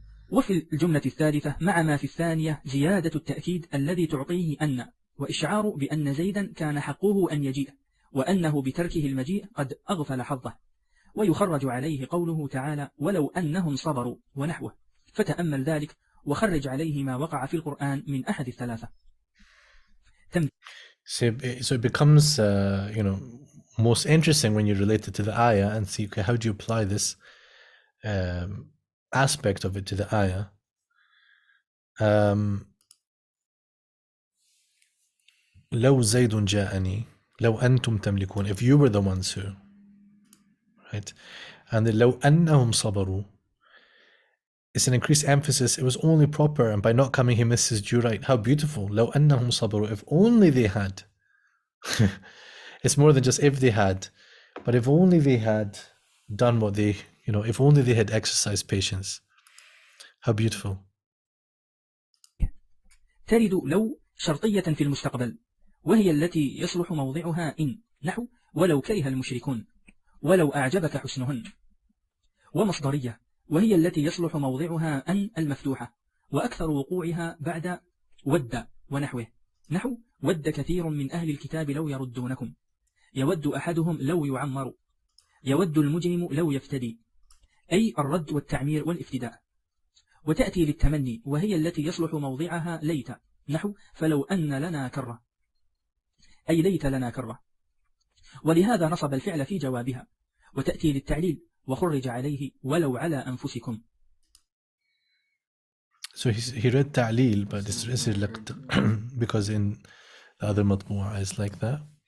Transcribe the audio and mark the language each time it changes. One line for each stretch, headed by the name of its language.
Arabic: وفي الجملة الثالثة مع ما في الثانية زيادة التأكيد الذي تعطيه أن، وإشعار بأن زيدا كان حقه أن يجيء، وأنه بتركه المجيء قد أغفل حظه. ويخرج عليه قوله تعالى ولو أنهم صبروا ونحوه، فتأمل ذلك وخرج عليه ما وقع في القرآن من أحد الثلاثة.
English: So it becomes, most interesting when you relate it to the ayah and see, okay, how do you apply this aspect of it to the ayah?
Arabic: لو زيد جاءني لو أنتم تملكون,
English: if you were the ones who, right? And
Arabic: لو أنهم صبروا,
English: it's an increased emphasis. It was only proper, and by not coming he misses due right. How beautiful.
Arabic: لو أنهم صبروا.
English: If only they had. It's more than just if they had, but if only they had done what they, if only they had exercised patience. How beautiful.
Arabic: ترد لو شرطية في المستقبل، وهي التي يصلح موضعها إن، نحو ولو كره المشركون، ولو أعجبك حسنهن. ومصدرية، وهي التي يصلح موضعها أن المفتوحة، وأكثر وقوعها بعد ود ونحوه، نحو ود كثير من أهل الكتاب لو يردونكم، يود أحدهم لو يعمر، يود المجرم لو يفتدي، أي الرد والتعمير والافتداء. وتأتي للتمني، وهي التي يصلح موضعها ليت، نحو فلو أن لنا كرة، أي ليت لنا كرة. ولهذا نصب الفعل في جوابها. وتأتي للتعليل، وخرج عليه ولو على أنفسكم.
English: So he read ta'leel, but this is because in the other matbu'a is like that.